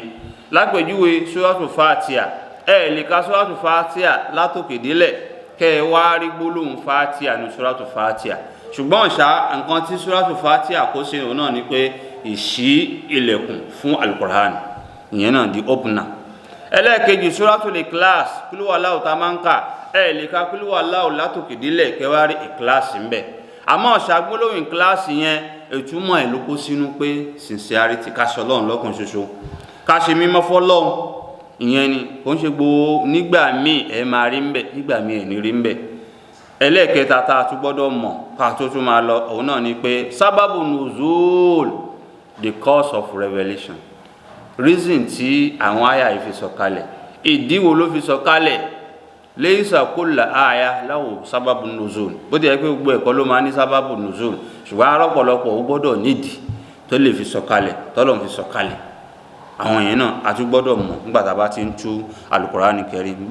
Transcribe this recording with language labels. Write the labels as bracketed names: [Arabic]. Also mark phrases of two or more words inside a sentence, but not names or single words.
[Yoruba] Lápèjúwe Suratul Fatiha, lè ka Suratul Fatiha látòkè délẹ̀ kẹ́ ẹ wá rí gbólóhùn Fatiha ní Suratul Fatiha. Ṣùgbọ́n nǹkan tí Suratul Fatiha kó sínú náà ni pé ìṣí ilẹ̀kùn fún Al-Qur'an, ìyẹn náà di opener. Ẹlẹ́ẹ̀kejì Suratul Ikhlas, [Arabic] قل هو الله [Yoruba] tá máa ń kà, lè ka [Arabic] قل هو الله [Yoruba] látòkè délẹ̀ kẹ́ wá rí Ikhlas ń bẹ. Àmọ́ gbólóhùn Ikhlas yẹn ìtumọ̀ ẹ̀ ló kó sínú pé sincerity, ká ṣe Ọlọ́run lọ́kàn ṣoṣo, ká ṣe mímọ́ fọ́lọ́run. Ìyẹn ni kò ń ṣe gbogbo, nígbà míì ẹ máa rí ń bẹ, nígbà míì ẹ̀ ní rí ń bẹ. Ẹlẹ́ẹ̀kẹta tá a tún gbọ́dọ̀ mọ̀ ká tó tún máa lọ òun náà ni pé [Arabic] سبب النزول, [English] the cause of revelation, [Yoruba] reason tí àwọn àyà yìí fi sọ̀kalẹ̀, ìdí wo ló fi sọ̀kalẹ̀. [Arabic] ليس كل آية له سبب النزول, [Yoruba] bó ti yẹ pé gbogbo ẹ̀kọ́ ló máa ní [Arabic] سبب النزول, [Yoruba] ṣùgbọ́n arọ́pọ̀lọpọ̀ ó gbọ́dọ̀ nídìí tó lè fi sọ̀kalẹ̀, tọ́lọ́run fi sọ̀kalẹ̀. Àwọn yẹn náà a tún gbọ́dọ̀ mọ̀ nígbà tá a bá ti ń tú [Arabic] القرآن الكريم.